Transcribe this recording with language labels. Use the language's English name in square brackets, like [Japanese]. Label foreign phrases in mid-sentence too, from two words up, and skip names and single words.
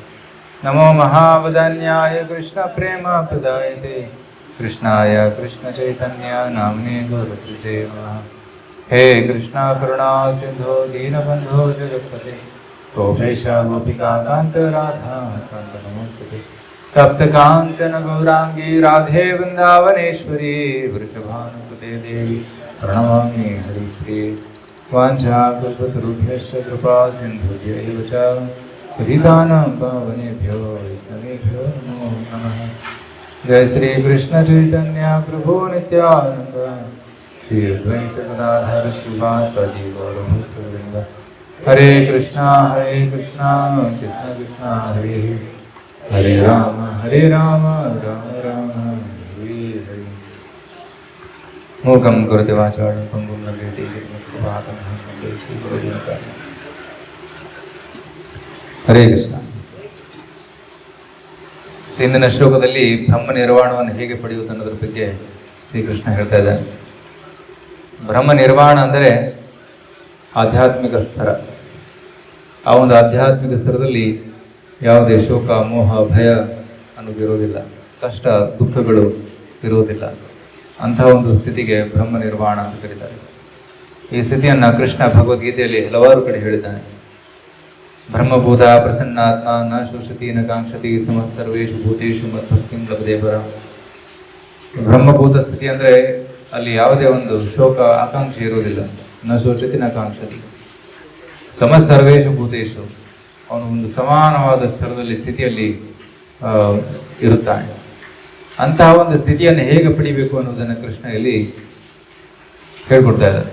[Sanskrit] ನಮೋ ಮಹಾವದನ್ಯಾಯ ಕೃಷ್ಣ ಪ್ರೇಮ ಪ್ರದಾಯತೆ ಕೃಷ್ಣಾಯ ಕೃಷ್ಣ ಚೈತನ್ಯ ನಾಮ್ನೇ ಗೌರವೇ ನಮಃ. ಹೇ ಕೃಷ್ಣ ಕರುಣಾ ಸಿಂಧೋ ದೀನಬಂಧೋ ಜಗತ್ಪತೆ ಗೋಪೇಶ ಗೋಪಿಕಾ ಕಾಂತ ರಾಧಾ ಕಾಂತ ನಮೋಸ್ತುತೆ. ತಪ್ತ ಕಾಂಚನ ಗೌರಾಂಗಿ ರಾಧೆ ವೃಂದಾವನೇಶ್ವರಿ ವೃಷಭಾನುಸುತೆ ದೇವಿ ಪ್ರಣಮಾಮಿ ಹರಿಪ್ರಿಯೆ. ವಾಂಛಾಕಲ್ಪತರುಭ್ಯಶ್ಚ ಕೃಪಾ ಸಿಂಧುಭ್ಯೈವ ಚ ಪತಿತಾನಾಂ ಪಾವನೇಭ್ಯೋ ವೈಷ್ಣವೇಭ್ಯೋ ನಮೋ ನಮಃ. जय श्री कृष्ण चैतन्य प्रभु नित्यानंद श्री अद्वैत गदाधर श्रीवासादि गौरभक्तवृंद. हरे कृष्णा कृष्ण कृष्ण हरे हरे राम राम राम हरे हरे. मूकं करोति वाचालं पंगुं लङ्घयति गिरिं ಹರೇ ಕೃಷ್ಣ. [Kannada] ಇಂದಿನ ಶ್ಲೋಕದಲ್ಲಿ ಬ್ರಹ್ಮ ನಿರ್ವಾಣವನ್ನು ಹೇಗೆ ಪಡೆಯುವುದು ಅನ್ನೋದ್ರ ಬಗ್ಗೆ ಶ್ರೀಕೃಷ್ಣ ಹೇಳ್ತಾ ಇದ್ದಾನೆ. ಬ್ರಹ್ಮ ನಿರ್ವಾಣ ಅಂದರೆ ಆಧ್ಯಾತ್ಮಿಕ ಸ್ತರ. ಆ ಒಂದು ಆಧ್ಯಾತ್ಮಿಕ ಸ್ತರದಲ್ಲಿ ಯಾವುದೇ ಶೋಕ ಮೋಹ ಭಯ ಅನ್ನೋದಿರೋದಿಲ್ಲ, ಕಷ್ಟ ದುಃಖಗಳು ಇರುವುದಿಲ್ಲ. ಅಂತಹ ಒಂದು ಸ್ಥಿತಿಗೆ ಬ್ರಹ್ಮ ನಿರ್ವಾಣ ಅಂತ ಕರೀತಾರೆ. ಈ ಸ್ಥಿತಿಯನ್ನು ಕೃಷ್ಣ ಭಗವದ್ಗೀತೆಯಲ್ಲಿ ಹಲವಾರು ಕಡೆ ಹೇಳಿದ್ದಾನೆ. [Sanskrit] ಬ್ರಹ್ಮಭೂತ ಪ್ರಸನ್ನಾತ್ಮ ನ ಶೋಷತಿ ನ ಕಾಂಕ್ಷತಿ ಸಮಃ ಸರ್ವೇಷು ಭೂತೇಷು ಮದ್ಭಕ್ತಿಂ ಲಭತೆ ಪರಂ. [Kannada] ಬ್ರಹ್ಮಭೂತ ಸ್ಥಿತಿ ಅಂದರೆ ಅಲ್ಲಿ ಯಾವುದೇ ಒಂದು ಶೋಕ ಆಕಾಂಕ್ಷೆ ಇರುವುದಿಲ್ಲ. [Sanskrit] ನ ಶೋಷತಿ ನ ಕಾಂಕ್ಷತಿ. ಸಮಸರ್ವೇಶು ಭೂತೇಶು, [Kannada] ಅವನು ಒಂದು ಸಮಾನವಾದ ಸ್ಥಿತಿಯಲ್ಲಿ ಇರುತ್ತಾನೆ. ಅಂತಹ ಒಂದು ಸ್ಥಿತಿಯನ್ನು ಹೇಗೆ ಪಡಿಬೇಕು ಅನ್ನೋದನ್ನು ಕೃಷ್ಣ ಇಲ್ಲಿ ಹೇಳ್ಕೊಡ್ತಾ ಇದ್ದಾರೆ.